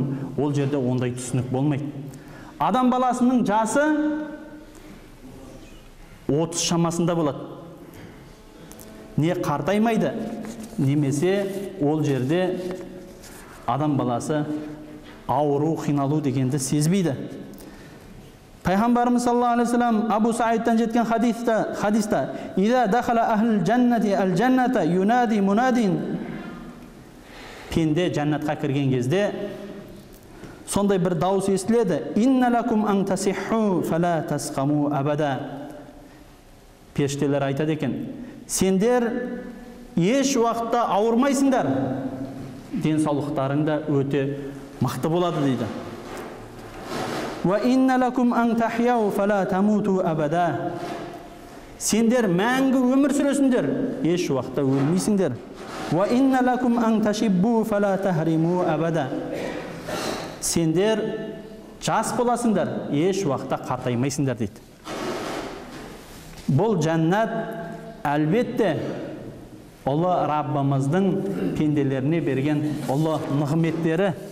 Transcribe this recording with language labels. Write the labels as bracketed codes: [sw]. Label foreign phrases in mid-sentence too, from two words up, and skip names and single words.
[kk] Ол жерде ондай түсінік болмайды. Адам баласының жасы 30 шамасында болады. Не қартаймайды, немесе ол жерде адам баласы ауру, қиналу дегенді сезбейді. Пайғамбарымыз [ar] صلى الله عليه وسلم [kk] Абу Саидтан жеткен хадиста [ar] «إذا دخل أهل الجنة الجنة ينادي مناد», [kk] пенде жәннатқа кірген кезде сондай бір дауыс естіледі: [ar] «إن لكم أن تصحوا فلا تسقموا أبدا». [kk] Періштелер айтады екен: сендер еш уақытта ауырмайсыңдар, денсаулықтарың да өте мықты болады дейді. [ar] وإن لكم أن تحيوا فلا تموتوا أبدا. [kk] Сендер мәңгі өмір сүресіңдер, еш уақытта өлмейсіңдер. [ar] وإن لكم أن تشبوا فلا تهرموا أبدا. [kk] Сендер жас боласыңдар, еш уақытта қартаймайсыңдар дейді. Бұл жәннат әлбетте ұлы Раббымыздың пенделеріне берген ұлы нығметтері.